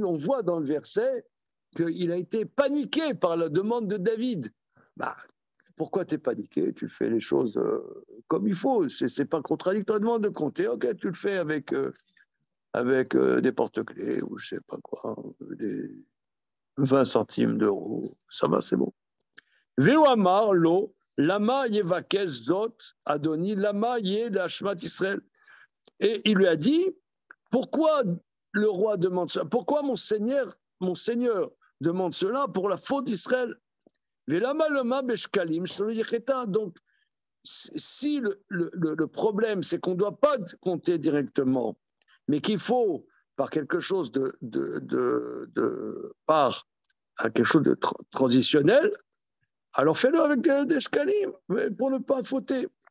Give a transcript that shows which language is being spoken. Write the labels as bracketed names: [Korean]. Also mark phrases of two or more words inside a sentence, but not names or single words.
[French] On voit dans le verset qu'il a été paniqué par la demande de David. Bah, pourquoi tu es paniqué? Tu fais les choses comme il faut. C'est pas contradictoire de compter. Ok, tu le fais avec des porte-clés ou je sais pas quoi, des 20 centimes d'euros. Ça va, c'est bon. [Hebrew] ויאמר לו למה יבקש זאת אדוני למה יהיה לאשמת ישראל. [French] Et il lui a dit, pourquoi le roi demande ça? Pourquoi mon seigneur demande cela pour la faute d'Israël? Donc, si le problème, c'est qu'on ne doit pas compter directement, mais qu'il faut, par quelque chose par quelque chose de transitionnel, alors fais-le avec des shkalim, pour ne pas fauter.